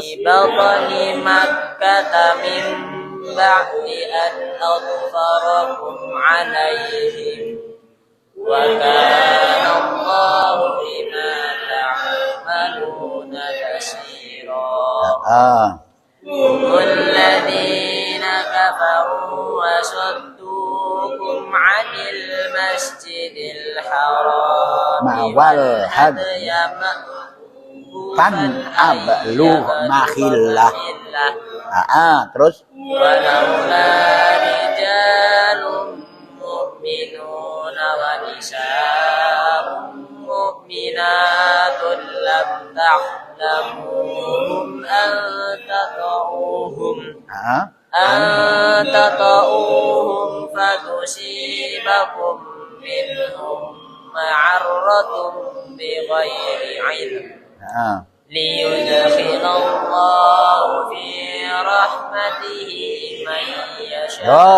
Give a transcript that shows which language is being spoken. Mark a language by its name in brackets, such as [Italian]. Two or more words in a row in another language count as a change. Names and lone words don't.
[Arabic] ببطن مكة من بعد أن أظفركم عليهم وكان الله بما تعملون بصيرا هم الذين كفروا وصدوكم عن المسجد الحرام والهدي بلغ محله. [Indonesian] Terus [Arabic] ولولا رجال مؤمنون ونساء مؤمنات لم تعلموهم أن تطؤوهم فتصيبكم منهم معرة بغير علم ليدخل الله في رحمته من يشاء.